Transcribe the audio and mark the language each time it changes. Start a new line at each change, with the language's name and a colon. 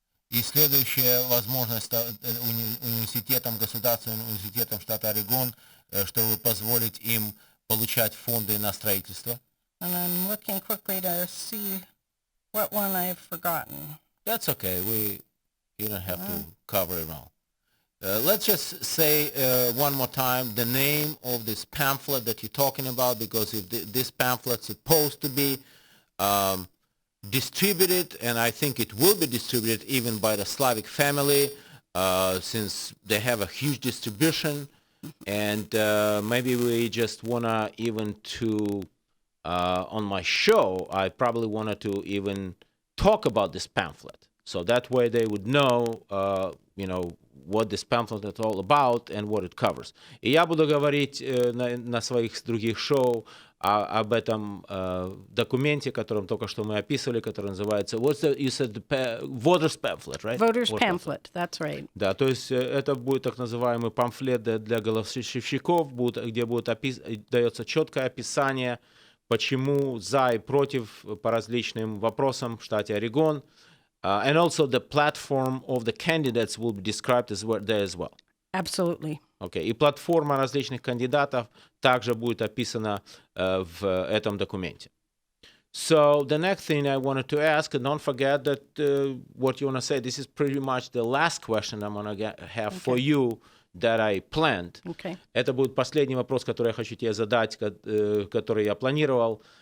Russian: И следующая возможность университетам, государственным университетам штата Орегон, чтобы позволить им получать фонды на строительство.
English: And I'm looking quickly to see what one I've forgotten. That's okay. You don't have to cover it all. Let's just say one more time the name of this pamphlet that you're talking about, because if this pamphlet's supposed to be distributed, and I think it will be distributed even by the Slavic family, since they have a huge distribution, and maybe we just wanna even to on my show, I probably wanted to even talk about this pamphlet, so that way they would know, what this pamphlet is all about and what it covers.
Russian: И я буду говорить на своих других шоу об этом документе, которым только что мы описывали, который называется
English: you said Voters Pamphlet, right? Voters Pamphlet, that's right.
Russian: Да, то есть это будет так называемый памфлет для голосовщиков, где дается четкое описание, почему за и против по различным вопросам в штате Орегон.
English: And also the platform of the candidates will be described there as well. Absolutely. Okay.
Russian: И платформа различных кандидатов также будет описана в этом документе.
English: So the next thing I wanted to ask, and don't forget that what you want to say, this is pretty much the last question I'm going to have for you that I planned. Okay.
Russian: Это будет последний вопрос, который я хочу тебе задать, который я планировал.